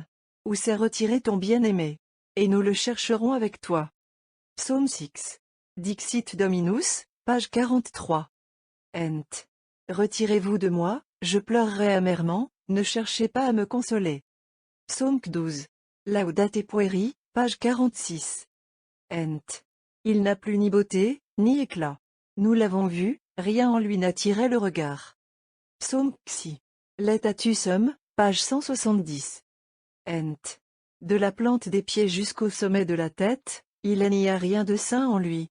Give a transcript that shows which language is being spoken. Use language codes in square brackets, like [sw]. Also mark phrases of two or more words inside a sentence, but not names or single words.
[fr] Où s'est retiré ton bien-aimé? Et nous le chercherons avec toi. Psaume 6. Dixit Dominus, page 43. Ent. Retirez-vous de moi, je pleurerai amèrement, ne cherchez pas à me consoler. Psaume 12. Laudate pueri, page 46. Ent. Il n'a plus ni beauté, ni éclat. Nous l'avons vu, rien en lui n'attirait le regard. Psaume xi. Laetatusum, page 170. Ent. De la plante des pieds jusqu'au sommet de la tête, il n'y a rien de saint en lui.